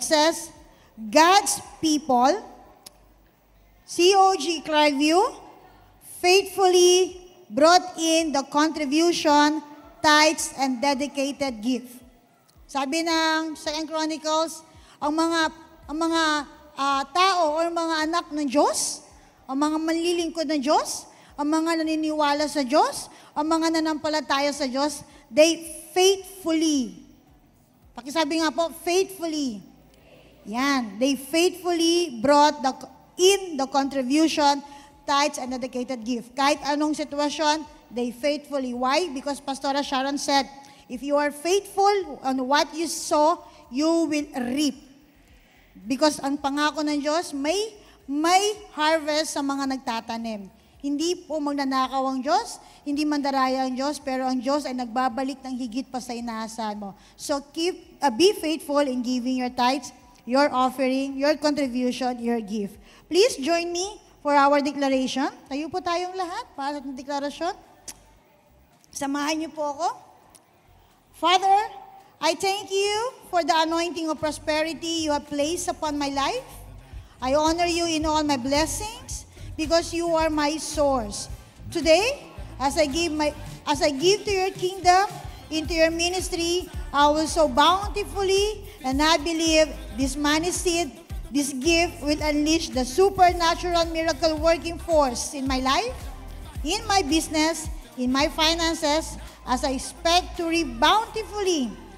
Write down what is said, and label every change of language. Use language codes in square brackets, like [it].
[en] It says, God's people, COG Clarkview, faithfully brought in the contribution, tithes, and dedicated gift. [tl] Sabi ng 2 Chronicles, ang mga tao o mga anak ng Diyos, ang mga manlilingkod ng Diyos, ang mga naniniwala sa Diyos, ang mga nanampalataya sa Diyos, [en] they faithfully, pakisabi nga po, faithfully, yan, they faithfully brought in the contribution, tithes, and dedicated gift. [tl] Kahit anong sitwasyon, [en] they faithfully. Why? Because Pastora Sharon said, if you are faithful on what you sow, you will reap. [tl] Because ang pangako ng Diyos, may harvest sa mga nagtatanim. Hindi po magnanakaw ang Diyos, hindi mandaraya ang Diyos, pero ang Diyos ay nagbabalik ng higit pa sa inaasahan mo. [en] So be faithful in giving your tithes, your offering, your contribution, your gift. Please join me for our declaration. [tl] Tayo po tayong lahat para sa deklarasyon. Samahan niyo po ako. [en] Father, I thank you for the anointing of prosperity you have placed upon my life. I honor you in all my blessings because you are my source. Today, as I give to your kingdom, into your ministry, I will sow bountifully, and I believe this money seed, this gift will unleash the supernatural miracle working force in my life, in my business, in my finances, as I expect to reap bountifully.